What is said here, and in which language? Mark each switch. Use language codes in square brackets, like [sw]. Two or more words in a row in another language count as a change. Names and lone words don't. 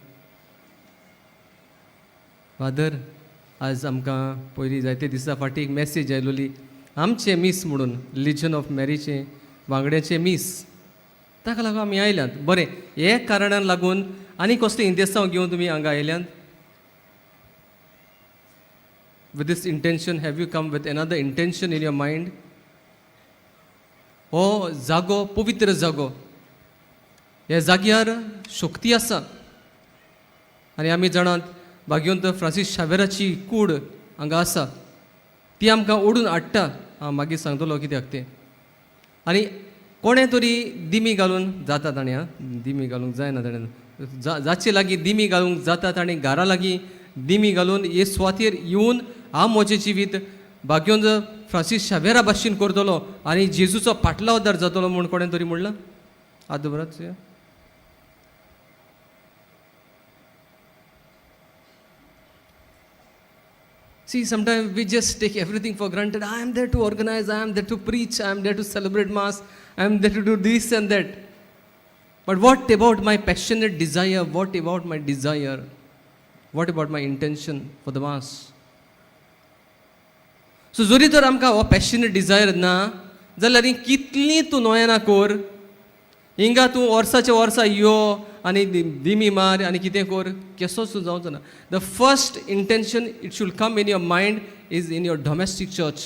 [kok] फादर, आज आमकां पयलीं जायते दिसा फाटीं एक मॅसेज आयलोली आमचे मीस म्हणून लिजन ऑफ मॅरीचे वांगड्याचे मीस. ताका लागून आमी आयल्यांत. बरें, हे कारणान लागून आनी कसलें इंदेसांव घेवन तुमी हांगा आयल्यांत? [en] With this intention, have you come with another intention in your mind? [kok] हो जागो पवित्र जागो, ह्या जाग्यार शक्ती आसा. आनी आमी जाणात भाग्यवंत फ्रांसीस शावेराची कूड हांगा आसा, ती आमकां ओडून हाडटा. हांव मागीर सांगतलो कित्याक तें. आनी कोणें तरी दिमी घालून जाता ताणें, दिमी घालूंक जायना ताणें, जाचे लागीं दिमी घालूंक जाता ताणें घरा लागीं दिमी घालून हे सुवातेर येवन हांव म्हजें जिवीत भाग्यवंत फ्रांसीस शावेरा भाशेन करतलो आनी जेजूचो पाटलावदार जातलो म्हूण कोणें तरी म्हणलां. [en] आदवराच See, sometimes we just take everything for granted. I am there to organize, I am there to preach, I am there to celebrate Mass, I am there to do this and that. But what about my passionate desire? What about my desire? What about my intention for the Mass? So, [kok] जरी तर आमकां हो [en] passionate desire [kok] ना जाल्यार ही कितली तूं नोयना कोर, हिंगा तूं वर्साच्या वर्सा यो आनी दिमी मार आनी कितें कोर, केसो सुद्दां जावचो ना. [en] the first intention it should come in your mind is in your domestic church.